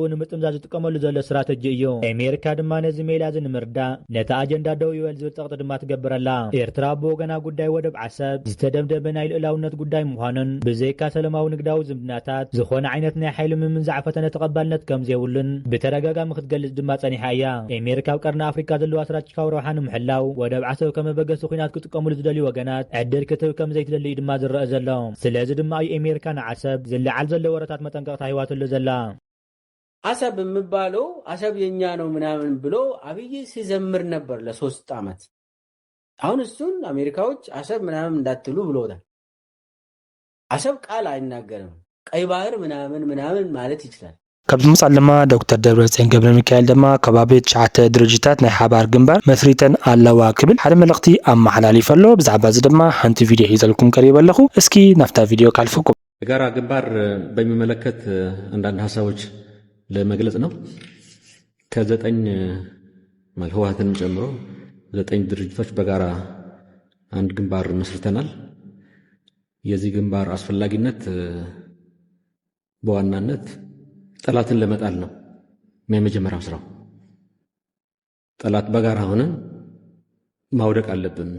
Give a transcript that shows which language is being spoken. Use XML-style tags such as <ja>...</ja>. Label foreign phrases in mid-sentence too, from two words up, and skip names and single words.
<ti>ንምጥምዛዝ ዝጥቀመሉ ዘሎ ስትራቴጂ እዩ ኣሜሪካ ድማ ነዚ ሜላ እዚ ንምርዳእ ነቲ ኣጀንዳ ደው ይበል ዝብል ጠቕጢ ድማ ትገብረላ ኤርትራ ብወገና ጉዳይ ወደብ ዓሰብ ዝተደምደመ ናይ ልዕላውነት ጉዳይ ምዃኑን ብዘይካ ሰላማዊ ንግዳዊ ዝምድናታት ዝኾነ ዓይነት ናይ ሓይሊ ምምንዛዕ ፈተነ ተቐባልነት ከም ዘይብሉን ብተደጋጋሚ ክትገልጽ ድማ ጸኒሓ እያ ኣሜሪካ ኣብ ቀርኒ ኣፍሪካ ዘለዋ ስትራቴጂካዊ ረብሓ ንምሕላው ወደብ ዓሰብ ከም መበገሲ ኩናት ክጥቀምሉ ዝደልዩ ወገናት ዕድል ክትህብ ከም ዘይትደሊ ድማ ዝረአ ዘሎ ስለዚ ድማ እዩ ኣሜሪካ ንዓሰብ ዝለዓል ዘሎ ወረታት መጠንቀቕታ ሂዋትሉ ዘላ</ti> <am>አሰብ የሚባለው አሰብ የኛ ነው ምናምን ብሎ አብይ ሲዘምር ነበር ለ3 ዓመት አሁን እሱን አሜሪካዎች አሰብ ምናምን እንዳትሉ ብሎታል አሰብ ቃል አይናገርም ቀይ ባህር ምናምን ማለት ይችላል</am> <ti>ካብዚ ምሳል ድማ ዶክተር ደብረጽዮን ገብረ ሚካኤል ድማ ከባቢ 9 ድርጅታት ናይ ሓባር ግንባር መስሪተን ኣለዋ ክብል ሓደ መልእኽቲ ኣመሓላሊፉ ኣሎ ብዛዕባ እዚ ድማ ሓንቲ ቪድዮ ሒዘልኩም ቀሪብ ኣለኹ እስኪ ናፍታ ቪድዮ ካልፍኩም</ti> <am>የጋራ ግንባር በሚመለከት አንዳንድ ሀሳቦች ለመግለጽ ነው ከ9 ህወሓትን ጨምሮ 9 ድርጅቶች በጋራ አንድ ግንባር መስርተናል የዚህ ግንባር አስፈላጊነት በዋናነት ጠላትን ለመጣል ነው የመጀመሪያው ስራው ጠላት በጋራ ሆነን ማውደቅ አለብን</am>